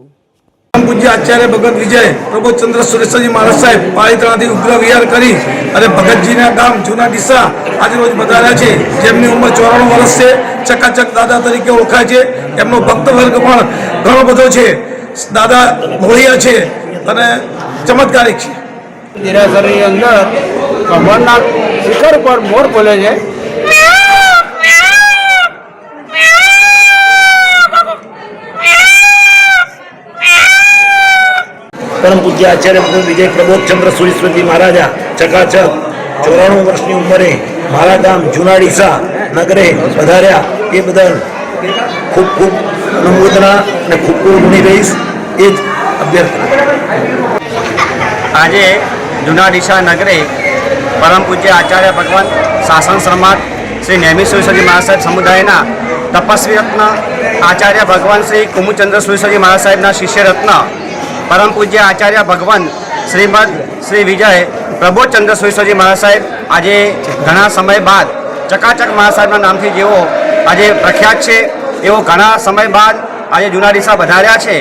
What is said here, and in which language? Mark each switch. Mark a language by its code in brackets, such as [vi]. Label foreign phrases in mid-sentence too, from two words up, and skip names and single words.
[gu] પૂજ્ય આચાર્ય ભગત વિજય પ્રબોધચંદ્ર સુરેશ્વરજી મહારાજ સાહેબ પાલિતાણાથી ઉગ્ર વિહાર કરી અને ભગતજીના ગામ જૂના ડીસા આજે રોજ પધાર્યા છે, જેમની ઉંમર 94 વર્ષ છે। ચકાચક દાદા તરીકે ઓળખાય છે। એમનો ભક્ત વર્ગ પણ ઘણો બધો છે। દાદા મોળિયા છે અને ચમત્કારિક છે। દેરાસરની અંદર કમળના શિખર પર મોર બોલે છે। પરમ પૂજ્ય આચાર્ય ભગવત विजय प्रबोधचंद्र सुरेश्वरजी महाराजा चकाचक 94 वर्षની ઉંમરે મારા ગામ જૂના ડીસા નગરે પધાર્યા એ બદલ ખૂબ ખૂબ અનુમોદના અને ખૂબ ખૂબ ઋણી રહીશ એ જ અભ્યર્થના। આજે જૂના ડીસા નગરે પરમ પૂજ્ય આચાર્ય ભગવાન શાસન સમાજ શ્રી નેમિ સુરેશ્વરજી મહારાજ સાહેબ સમુદાયના તપસ્વી રત્ન આચાર્ય ભગવાન શ્રી કુમુદચંદ્ર સુરેશ્વરજી મહારાજ સાહેબના શિષ્ય રત્ન પરમ પૂજ્ય આચાર્ય ભગવાન શ્રીમદ શ્રી વિજય પ્રબોધચંદ્ર સુરેશ્વરજી મહારાજ સાહેબ આજે ઘણા સમય બાદ ચકાચક મહારાજ સાહેબના નામથી જેઓ આજે પ્રખ્યાત છે, એવો ઘણા સમય બાદ આજે જૂના ડીસા વધાર્યા છે।